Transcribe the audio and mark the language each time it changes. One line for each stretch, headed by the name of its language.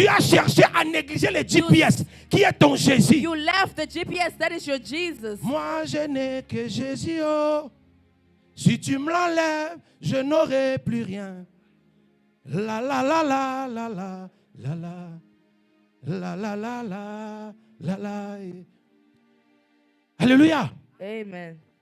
French: Tu as cherché à négliger le GPS qui est ton Jésus.
English: You left the GPS, that is your Jesus.
French: Moi, je n'ai que Jésus. Oh. Si tu me l'enlèves, je n'aurai plus rien. La la la la la la la la la la la la la la. Alléluia. Amen.